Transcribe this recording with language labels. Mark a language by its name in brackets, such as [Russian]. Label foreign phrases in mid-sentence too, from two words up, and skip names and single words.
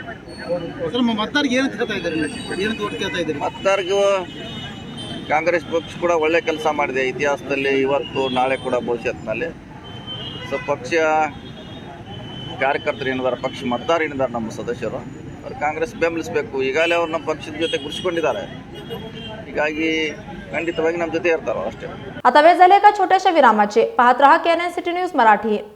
[Kannada] ಮತದಾರರಿಗೂ ಕಾಂಗ್ರೆಸ್ ಪಕ್ಷ ಕೂಡ ಒಳ್ಳೆ ಕೆಲಸ ಮಾಡಿದೆ ಇತಿಹಾಸದಲ್ಲಿ, ಇವತ್ತು ನಾಳೆ ಕೂಡ ಭವಿಷ್ಯತ್ನಲ್ಲಿ. ಸೊ ಪಕ್ಷ ಕಾರ್ಯಕರ್ತರು ಏನಿದ್ದಾರೆ, ಪಕ್ಷ ಮತದಾರ ಏನಿದ್ದಾರೆ, ನಮ್ಮ ಸದಸ್ಯರು, ಅವ್ರು ಕಾಂಗ್ರೆಸ್ ಬೆಂಬಲಿಸಬೇಕು. ಈಗಾಗಲೇ ಅವ್ರು ನಮ್ಮ ಪಕ್ಷದ ಜೊತೆ ಗುರುತಿಸಿಕೊಂಡಿದ್ದಾರೆ. ಹೀಗಾಗಿ ಖಂಡಿತವಾಗಿ ನಮ್ಮ ಜೊತೆ ಇರ್ತಾರೋ ಅಷ್ಟೇ. [Marathi] आता वेळ झाले एका छोट्याशा विरामाचे. पाहत रहा KNN-City न्यूज मराठी.